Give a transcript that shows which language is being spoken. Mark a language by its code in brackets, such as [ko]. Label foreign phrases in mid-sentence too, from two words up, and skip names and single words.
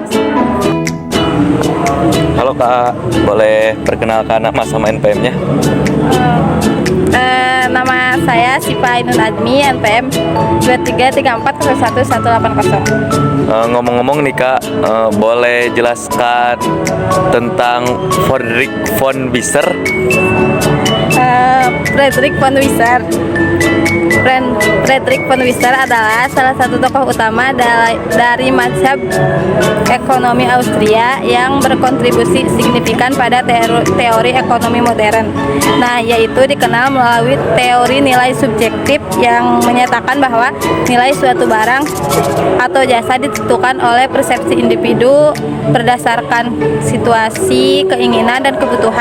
[id] Halo Kak, boleh perkenalkan nama sama NPM-nya? Nama saya Sipa Ainun Admi, NPM 233401180. Ngomong-ngomong nih Kak, boleh jelaskan tentang Friedrich von Wieser? Friedrich von Wieser. Friedrich von Wieser adalah salah satu tokoh utama dari mazhab ekonomi Austria yang berkontribusi signifikan pada teori ekonomi modern. Nah, yaitu dikenal melalui teori nilai subjektif yang menyatakan bahwa nilai suatu barang atau jasa ditentukan oleh persepsi individu berdasarkan situasi, keinginan, dan kebutuhan.